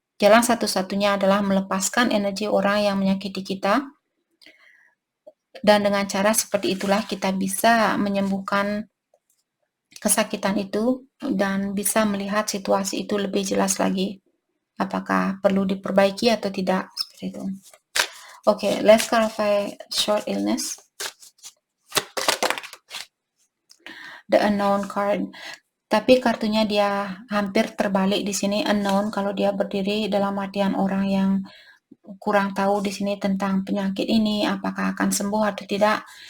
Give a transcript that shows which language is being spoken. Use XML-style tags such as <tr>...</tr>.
<id>Jalan satu-satunya adalah melepaskan energi orang yang menyakiti kita, dan dengan cara seperti itulah kita bisa menyembuhkan kesakitan itu dan bisa melihat situasi itu lebih jelas lagi. Apakah perlu diperbaiki atau tidak, seperti itu.</id> <en>Okay, let's clarify short illness. The unknown card.</en> <id>Tapi kartunya dia hampir terbalik di sini, unknown, kalau dia berdiri dalam artian orang yang kurang tahu di sini tentang penyakit ini, apakah akan sembuh atau tidak.</id>